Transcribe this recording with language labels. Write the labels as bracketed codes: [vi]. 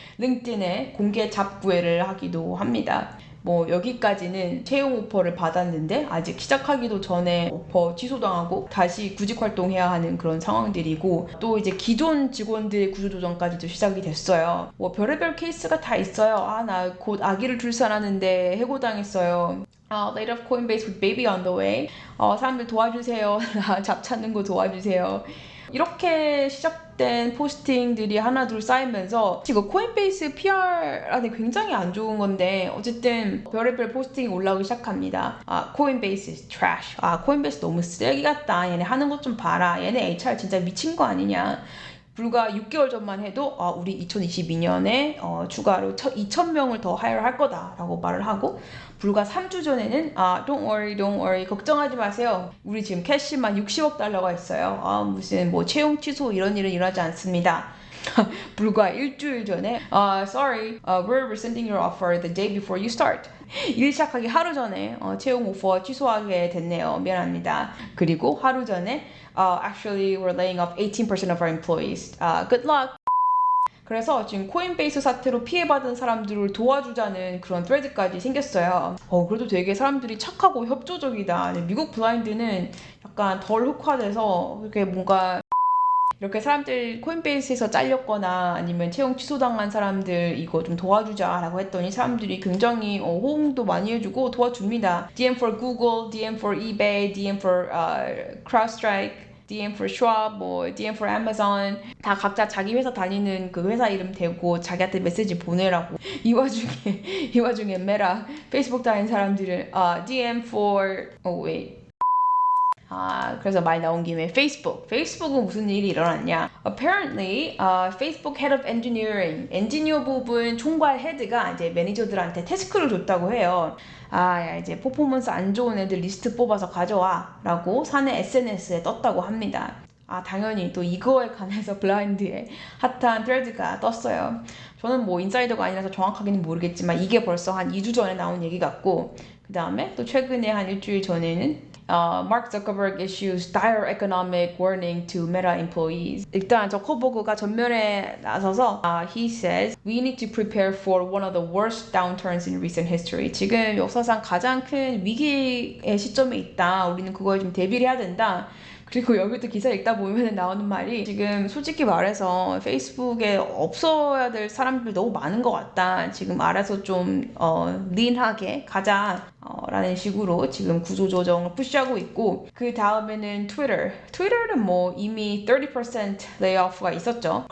[ko] 링크드인에 공개 잡구회를 하기도 합니다. 여기까지는 채용 오퍼를 받았는데 아직 시작하기도 전에 오퍼 취소당하고 다시 구직 활동해야 하는 그런 상황들이고 또 이제 기존 직원들의 구조조정까지도 시작이 됐어요. 별의별 케이스가 다 있어요. 나 곧 아기를 출산하는데 해고당했어요. [en] Laid off Coinbase with baby on the way. [ko] 사람들 도와주세요. 잡 찾는 거 도와주세요. 이렇게 시작된 포스팅들이 하나둘 쌓이면서 지금 코인베이스 PR안에 굉장히 안 좋은 건데 어쨌든 별의별 포스팅이 올라오기 시작합니다. [en] 코인베이스 is trash. [ko] 코인베이스 너무 쓰레기 같다. 얘네 하는 것 좀 봐라. 얘네 HR 진짜 미친 거 아니냐. 불과 6개월 전만 해도 우리 2022년에 추가로 2,000명을 더 하이어 할 거다라고 말을 하고 불과 3주 전에는 [en] don't worry [ko] 걱정하지 마세요. 우리 지금 캐시만 60억 달러가 있어요. 무슨 채용 취소 이런 일은 일어나지 않습니다. 불과 일주일 전에 [en] sorry, we're rescinding your offer the day before you start. [ko] 일 시작하기 하루 전에 채용 오퍼 취소하게 됐네요. 미안합니다. 그리고 하루 전에 [en] actually we're laying off 18% of our employees. Good luck. [ko] 그래서 지금 코인베이스 사태로 피해받은 사람들을 도와주자는 그런 트레드까지 생겼어요. 그래도 되게 사람들이 착하고 협조적이다. 미국 블라인드는 약간 덜 흑화돼서 이렇게 뭔가 이렇게 사람들 코인베이스에서 잘렸거나 아니면 채용 취소당한 사람들 이거 좀 도와주자라고 했더니 사람들이 굉장히 호응도 많이 해주고 도와줍니다. [en] DM for Google, DM for eBay, DM for CrowdStrike, DM for Schwab, [ko] 뭐 [en] DM for Amazon [ko] 다 각자 자기 회사 다니는 그 회사 이름 대고 자기한테 메시지 보내라고. 이 와중에 메타 페이스북 다니는 사람들은 [en] DM for wait. [ko] 그래서 말 나온 김에 페이스북은 무슨 일이 일어났냐. [en] Apparently, Facebook Head of Engineering, [ko] 엔지니어 부분 총괄 헤드가 이제 매니저들한테 태스크를 줬다고 해요. 야, 이제 퍼포먼스 안 좋은 애들 리스트 뽑아서 가져와 라고 사내 SNS에 떴다고 합니다. 당연히 또 이거에 관해서 블라인드에 핫한 트레드가 떴어요. 저는 뭐 인사이더가 아니라서 정확하게는 모르겠지만 이게 벌써 한 2주 전에 나온 얘기 같고, 그 다음에 또 최근에 한 일주일 전에는 [en] Mark Zuckerberg issues dire economic warning to Meta employees. [ko] 일단 저커버그가 전면에 나서서 [en] he says we need to prepare for one of the worst downturns in recent history. [ko] 지금 역사상 가장 큰 위기의 시점에 있다. 우리는 그거에 좀 대비를 해야 된다. 그리고 여기도 기사 읽다 보면 나오는 말이 지금 솔직히 말해서 페이스북에 없어야 될 사람들 너무 많은 것 같다. 지금 알아서 좀 린하게 가자 라는 식으로 지금 구조조정을 푸시하고 있고, 그 다음에는 트위터는 뭐 이미 30% 레이오프가 있었죠.